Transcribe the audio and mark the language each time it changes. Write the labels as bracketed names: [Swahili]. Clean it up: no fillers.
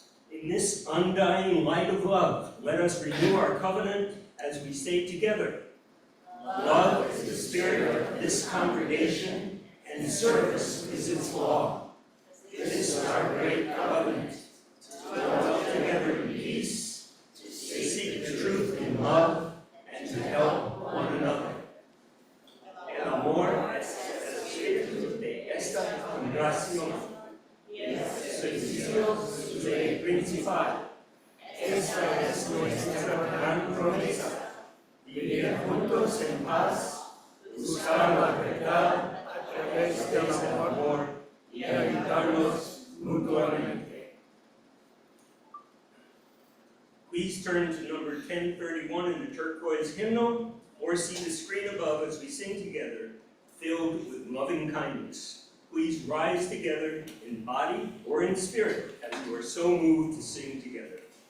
[English] In this undying light of love, let us renew our covenant as we say together, love is the spirit of this congregation, and service is its law. This is our great covenant, to dwell together in peace, to seek the truth in love, and to help one another. [Spanish] El amor es el espíritu de esta congregación, y el servicio de principal. Esta es nuestra gran promesa, vivir juntos en paz, buscar la verdad a través del amor y ayudarnos mutuamente. [English] Please turn to number 1031 in the turquoise hymnal, or see the screen above as we sing together, filled with loving kindness. Please rise together in body or in spirit as you are so moved to sing together.